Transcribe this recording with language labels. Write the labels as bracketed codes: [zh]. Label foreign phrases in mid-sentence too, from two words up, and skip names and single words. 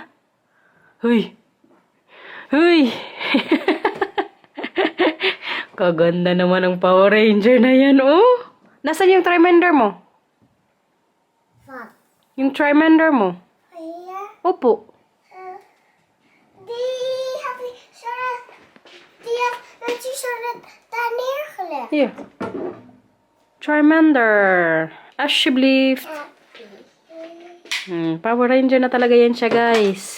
[tl] Huy. Huy. Kaganda naman ang Power Ranger na yan, oh. Nasaan yung Tremender mo? [en] What? [tl] Yung Tremender mo? [en] Here. [tl] Opo. [nl] Die heb ik zo net. Die heb je zo net daar neergelegd. [en] Here. Charmander. Ashblift. [tl] Power Ranger na talaga yan siya, guys.